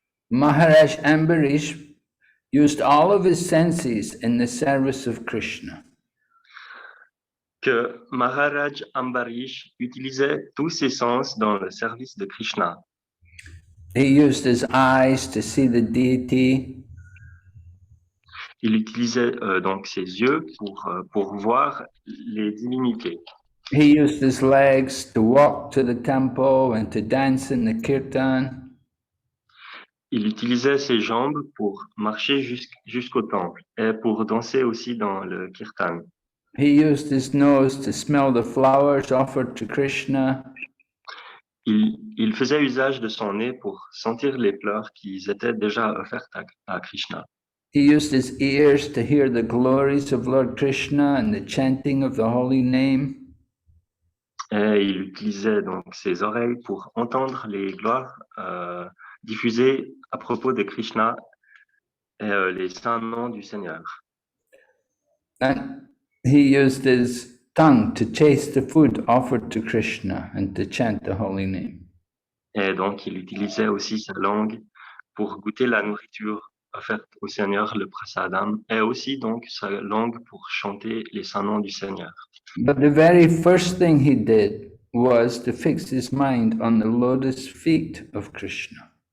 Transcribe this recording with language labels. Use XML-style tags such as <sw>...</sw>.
<en>Maharaj Ambarish used all of his senses in the service of Krishna.</en> <fr>Que Maharaj Ambarish utilisait tous ses sens dans le service de Krishna.</fr> <en>He used his eyes to see the deity.</en> <fr>Il utilisait donc ses yeux pour voir les divinités.</fr> <en>He used his legs to walk to the temple and to dance in the kirtan.</en> <fr>Il utilisait ses jambes pour marcher jusqu'au temple et pour danser aussi dans le kirtan.</fr> <en>He used his nose to smell the flowers offered to Krishna.</en> <fr>Il faisait usage de son nez pour sentir les fleurs qui étaient déjà offertes à Krishna.</fr> <en>He used his ears to hear the glories of Lord Krishna and the chanting of the holy name.</en> <fr>Et il utilisait donc ses oreilles pour entendre les gloires diffusées à propos de Krishna et les saints noms du Seigneur.</fr> <en>And he used his tongue to taste the food offered to Krishna and to chant the holy name.</en> <fr>Et donc, il utilisait aussi sa langue pour goûter la nourriture offerte au Seigneur, le prasadam, et aussi donc sa langue pour chanter les saints noms du Seigneur.</fr> <en>But the very first thing he did was to fix his mind on the lotus feet of Krishna.</en>